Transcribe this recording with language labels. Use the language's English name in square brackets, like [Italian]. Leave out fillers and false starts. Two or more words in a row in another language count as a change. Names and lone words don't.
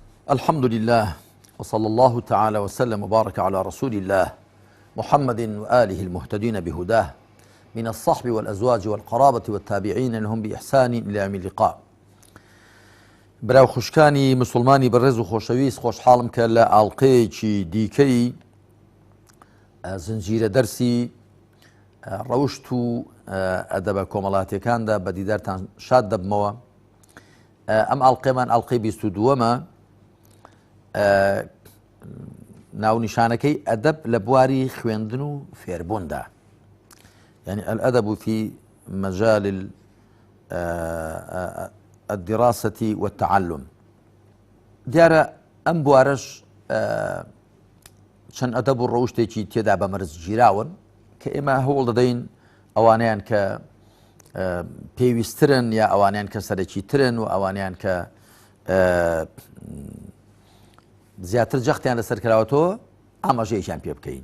[Arabic] الحمد لله وصلى الله تعالى وسلم وبارك على رسول الله محمد وآله المهتدين بهداه من الصحب والأزواج والقرابة والتابعين لهم بإحسان إلى يوم اللقاء. [Central Kurdish] براو خوشکانی مسلمانی بەڕێز و خۆشەویست خۆشحاڵم کە لە ئاڵلقەیەکی دیکەی زنجیرە دەرسی ڕەوشت و ئەدەبە کۆمەڵاتیەکاندا بە دیدارتان شاد دەبمەوە. ئەم ئاڵلقەیەمان ئاڵلقەی 22ەمە، ناونیشانەکەی ئەدەب لە بواری خوێندن و فێربووندا، [Arabic] يعني الأدب في مجال الدراسة والتعلم. [Central Kurdish] دیارە ئەم بوارەش چەند ئەدەب و ڕەوشتێکی تێدا بەمەرز گیراون کە ئێمە هەوڵ دەدەین ئەوانیان کە پێویستترن یا ئەوانیان کە سەرەکی ترن و ئەوانیان کە زیاتر جەختیان لەسەر کراوەتەوە ئاماژەیەکیان پێ بکەین.